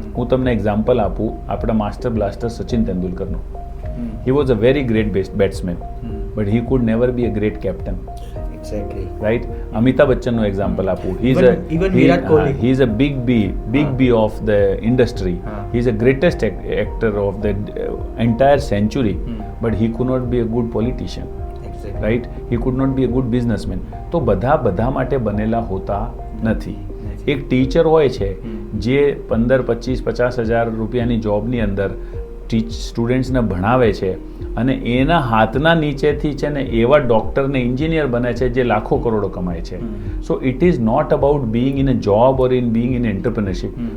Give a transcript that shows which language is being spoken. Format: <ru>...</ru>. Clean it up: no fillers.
<gu>હું તમને એક્ઝામ્પલ આપું, આપણા master blaster Sachin તેંડુલકરનું.</gu> <en>He was a very great batsman but he could never be a great captain. Right.</en> <gu>Amitabh બચ્ચનનું example આપું,</gu> <en>He is a big B of the industry. He is the greatest actor of the entire century, but he could not be a good politician. Right? He could not be a good businessman.</en> <gu>તો બધા માટે બનેલા હોતા નથી. એક teacher હોય છે જે 15, 25, 50,000 રૂપિયાની જોબની અંદર સ્ટુડન્ટ્સને ભણાવે છે અને એના હાથના નીચેથી છે ને એવા ડૉક્ટર ને એન્જિનિયર બને છે જે લાખો કરોડો કમાય છે.</gu> <en>So it is not about being in a job or in being in entrepreneurship.</en>